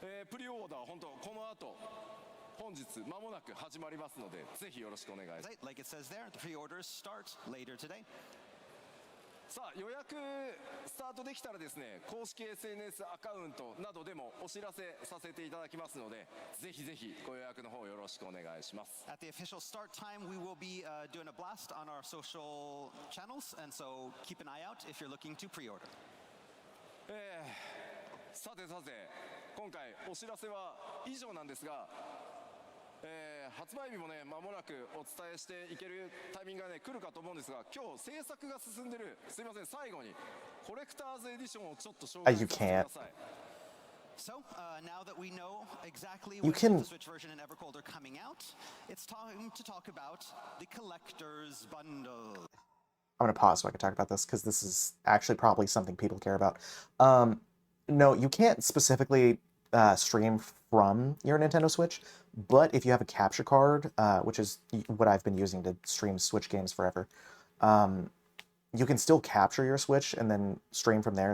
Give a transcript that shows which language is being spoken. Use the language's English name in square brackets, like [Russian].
[Japanese] プリオーダー本当この後本日間もなく始まりますのでぜひよろしくお願いします [English] Like it says there, the pre-orders start later today. [Japanese] さあ予約スタートできたらですね公式 SNS アカウントなどでもお知らせさせていただきますのでぜひぜひご予約の方よろしくお願いします [English] At the official start time, we will be doing a blast on our social channels, and so keep an eye out if you're looking to pre-order. [Japanese] さてさて今回お知らせは以上なんですが、発売日もね間もなくお伝えしていけるタイミングがね来るかと思うんですが今日制作が進んでるすいません最後にコレクターズエディションをちょっと紹介させてください [English] So, now that we know exactly You when can- the Switch version and Evercold are coming out, it's time to talk about the Collector's Bundle. I'm gonna pause so I can talk about this because this is actually probably something people care about. No, you can't specifically stream from your Nintendo Switch, but if you have a capture card, which is what I've been using to stream Switch games forever, you can still capture your Switch and then stream from there.